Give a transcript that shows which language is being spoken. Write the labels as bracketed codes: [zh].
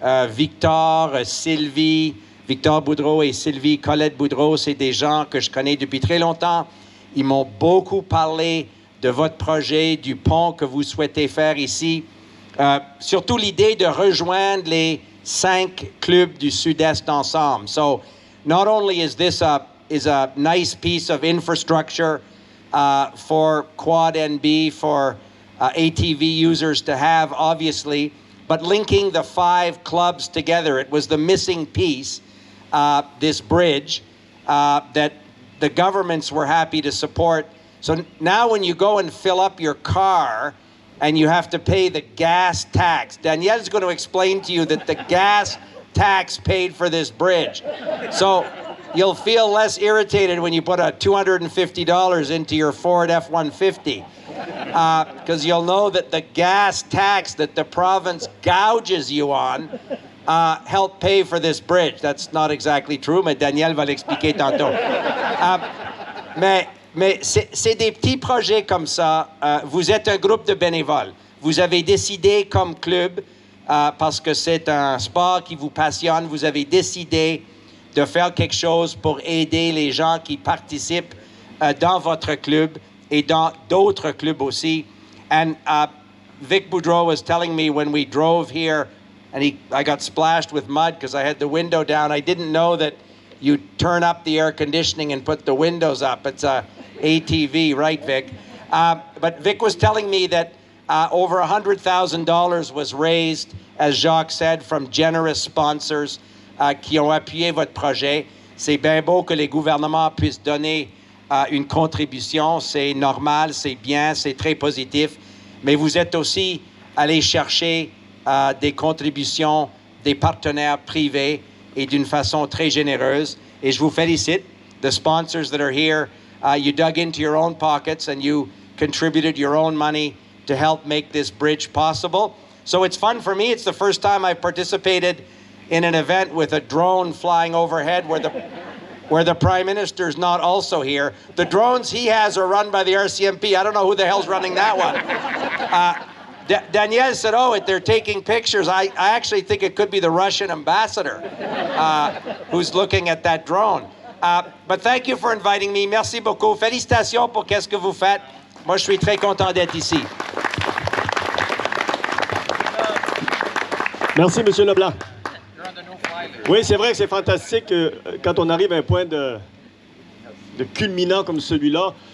[fr] Victor, Sylvie, Victor Boudreau et Sylvie Colette Boudreau, c'est des gens que je connais depuis très longtemps. Ils m'ont beaucoup parlé de votre projet, du pont que vous souhaitez faire ici. Surtout l'idée de rejoindre les 5 clubs du Sud-Est ensemble. [en] So, not only is this a nice piece of infrastructure for Quad NB, for ATV users to have, obviously, but linking the 5 clubs together. It was the missing piece, this bridge, that the governments were happy to support. So now when you go and fill up your car and you have to pay the gas tax, Danielle's going to explain to you that the gas tax paid for this bridge. So you'll feel less irritated when you put a $250 into your Ford F-150. Because you'll know that the gas tax that the province gouges you on helped pay for this bridge. That's not exactly true, [fr] mais Daniel va l'expliquer tantôt. Mais c'est des petits projets comme ça. Vous êtes un groupe de bénévoles. Vous avez décidé comme club, parce que c'est un sport qui vous passionne, vous avez décidé de faire quelque chose pour aider les gens qui participent dans votre club et dans d'autres clubs aussi. [en] And Vic Boudreau was telling me when we drove here, and I got splashed with mud because I had the window down. I didn't know that you turn up the air conditioning and put the windows up. It's a ATV, right, Vic? But Vic was telling me that over $100,000 was raised, as Jacques said, from generous sponsors [fr] qui ont appuyé votre projet. C'est bien beau que les gouvernements puissent donner une contribution. C'est normal, c'est bien, c'est très positif. Mais vous êtes aussi allé chercher des contributions des partenaires privés et d'une façon très généreuse. Et je vous félicite. [en] The sponsors that are here, you dug into your own pockets and you contributed your own money to help make this bridge possible. So it's fun for me. It's the first time I participated in an event with a drone flying overhead where the Prime Minister's not also here. The drones he has are run by the RCMP. I don't know who the hell's running that one. Danielle said, they're taking pictures. I actually think it could be the Russian ambassador who's looking at that drone. But thank you for inviting me. [fr] Merci beaucoup. Félicitations pour qu'est-ce que vous faites. Moi, je suis très content d'être ici. Merci, M. Leblanc. Oui, c'est vrai que c'est fantastique quand on arrive à un point de culminant comme celui-là.